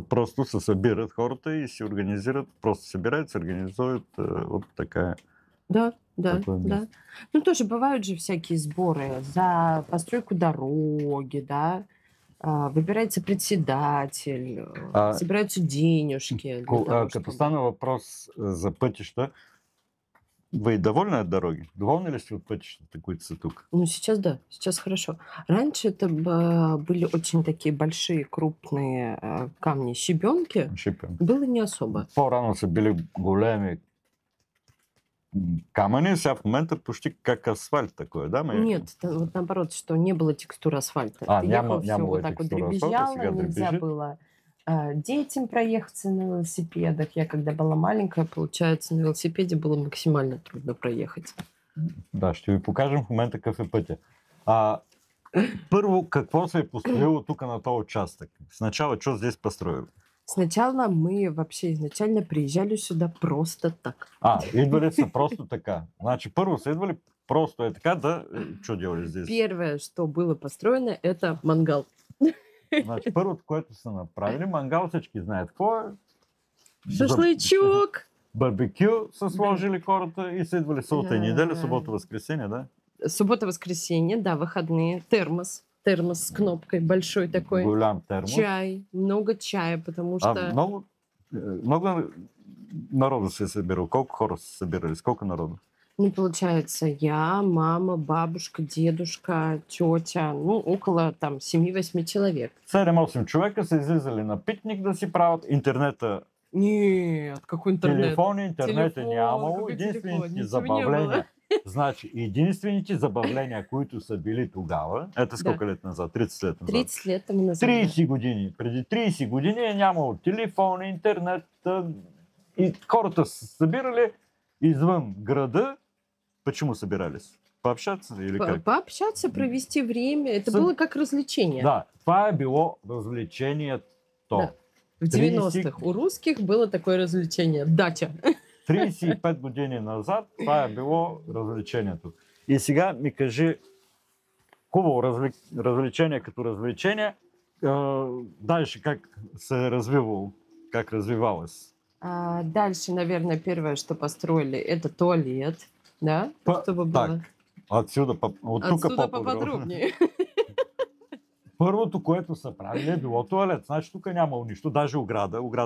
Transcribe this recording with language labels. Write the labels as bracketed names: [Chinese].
[Bulgarian] Просто се събират хората и се организират, просто събирают, се организуют [Russian] вот такая. Да. Место. Ну, тоже бывают же всякие сборы за постройку дороги, да. Выбирается председатель, собираются денежки. [Bulgarian] Като стана въпрос за пътища, [Russian] вы довольны от дороги? [Bulgarian] Довольны ли сте от пътищата, които са тук? [Russian] Ну, сейчас да, сейчас хорошо. Раньше это были очень такие большие, крупные камни, щебенки. Было не особо. [Bulgarian] По-рано са били големи камъни, сега в момента почти как [Russian] асфальт такой, [Bulgarian] да? [Russian] Нет, вот наоборот, что не было текстуры асфальта. Ты ехал, все вот так вот дребезжало, нельзя было детям проехаться на велосипедах. Я когда была маленькая, получается, на велосипеде было максимально трудно проехать. [Bulgarian] Да, ще ви покажем в момента какъв е пътя. Първо, какво се е построило тук на този участък? [Russian] Сначала, что здесь построили? Сначала мы вообще изначально приезжали сюда просто так. [Bulgarian] Идвали са просто така. Значи, първо са идвали просто така, да... [Russian] Что делали здесь? Первое, что было построено, это мангал. [Bulgarian] Значи, първото, което са направили, мангал, всички знаят какво е. [Russian] Шашлычок! [Bulgarian] Барбекю са сложили хората и са идвали събота и неделя, събота-воскресенье, да? [Russian] Суббота-воскресенье, да, выходные, термос с кнопкой большой такой. [Bulgarian] Голям термос. [Russian] Чай, много чая, потому что... [Bulgarian] Много народу се събирал. Колко хора се събирали? [Russian] Сколько народу? Ну, получается, я, мама, бабушка, дедушка, тетя, ну, около там 7-8 человек. [Bulgarian] 7-8 човека са излизали на пикник да си правят. Интернета... [Russian] Нет, какой интернет? [Bulgarian] Телефони, интернета нямало. Единствените забавления... Значи, единствените забавления, които са били тогава, ето [Russian] сколько лет назад? 30 лет назад. 30 лет назад. [Bulgarian] 30 години. Преди 30 години е нямало телефон, интернет и хората са събирали извън града. [Russian] Почему собирались? Пообщаться или как? Пообщаться, провести время. Это было как развлечение. [Bulgarian] Да, това е било развлечението. Да. [Russian] В 90-х у русских было такое развлечение. Дача. [Bulgarian] 35 години назад това е било развлечението. И сега ми кажи, хубаво развлечение като развлечение, дальше как се развивало, [Russian] как развивалось? Дальше, наверное, первое, что построили, это туалет, да? Чтобы было... Так, отсюда поподробнее. [Bulgarian] Първото, което са правили, е било туалет. Значи тук нямало нищо, даже ограда.